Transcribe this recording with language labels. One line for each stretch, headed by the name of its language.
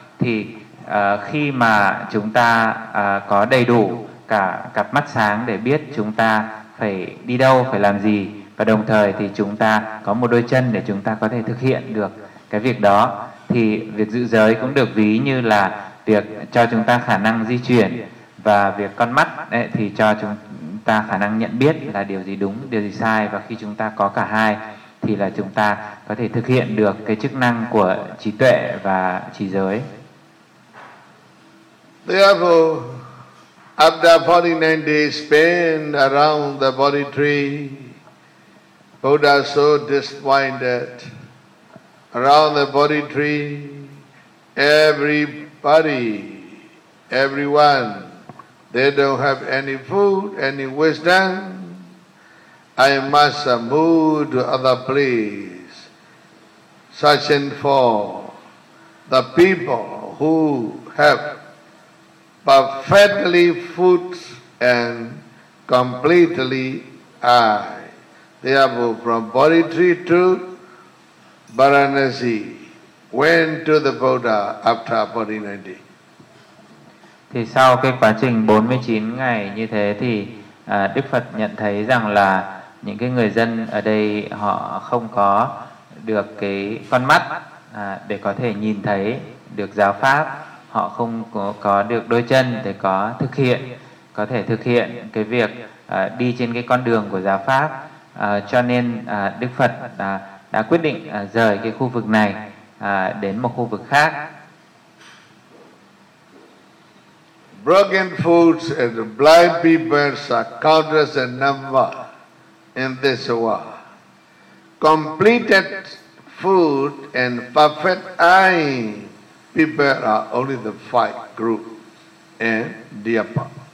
Vietnamese: Thì khi mà chúng ta có đầy đủ cả cặp mắt sáng để biết chúng ta phải đi đâu, phải làm gì, và đồng thời thì chúng ta có một đôi chân để chúng ta có thể thực hiện được cái việc đó, thì việc giữ giới cũng được ví như là việc cho chúng ta khả năng di chuyển, và việc con mắt ấy, thì cho chúng ta khả năng nhận biết là điều gì đúng, điều gì sai. Và khi chúng ta có cả hai thì là chúng ta có thể thực hiện được cái chức năng của trí tuệ và trí giới.
English: Therefore, after 49 days spent around the Bodhi tree, Buddha so disappointed. Around the Bodhi tree, everybody, everyone, they don't have any food, any wisdom. I must move to other place, searching for the people who have perfectly food and completely eye. They have from Bodhi tree to Varanasi, went to the Buddha after 49 days.
Vietnamese: Thì sau cái quá trình 49 ngày như thế thì Đức Phật nhận thấy rằng là những cái người dân ở đây họ không có được cái con mắt để có thể nhìn thấy được giáo pháp, họ không có được đôi chân để có thể thực hiện cái việc đi trên cái con đường của giáo pháp, cho nên Đức Phật đã quyết định rời cái khu vực này đến một khu vực khác.
English: Broken foot and blind people are countless in number in this world. Completed foot and perfect eye people are only the five groups in Diapa.